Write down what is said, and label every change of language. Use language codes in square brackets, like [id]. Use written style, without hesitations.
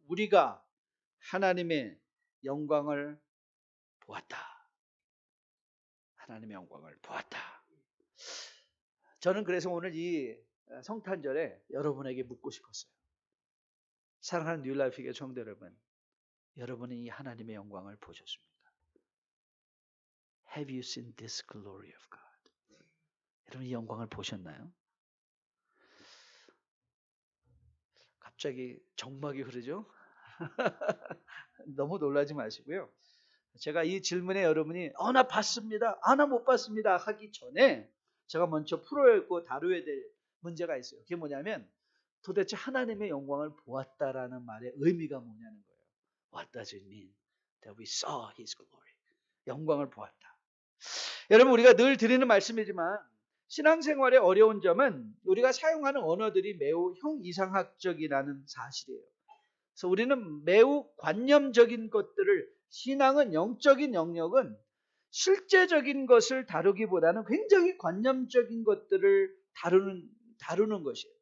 [ko] 우리가 하나님의 영광을 보았다. 하나님의 영광을 보았다. 저는 그래서 오늘 이 성탄절에 여러분에게 묻고 싶었어요. 사랑하는 뉴라이프의 성도 여러분, 여러분이 이 하나님의 영광을 보셨습니까? [en] Have you seen this glory of God? [ko] 여러분 이 영광을 보셨나요? 갑자기 정막이 흐르죠? 너무 놀라지 마시고요. 제가 이 질문에 여러분이 나 봤습니다. 나 못 봤습니다. 하기 전에 제가 먼저 풀어야 하고 다루어야 될 문제가 있어요. 그게 뭐냐면 도대체 하나님의 영광을 보았다라는 말의 의미가 뭐냐는 거예요. [en] What does it mean that we saw His glory? [ko] 영광을 보았다. 여러분 우리가 늘 드리는 말씀이지만 신앙생활의 어려운 점은 우리가 사용하는 언어들이 매우 형이상학적이라는 사실이에요. 그래서 우리는 매우 관념적인 것들을, 신앙은 영적인 영역은 실제적인 것을 다루기보다는 굉장히 관념적인 것들을 다루는 것이에요.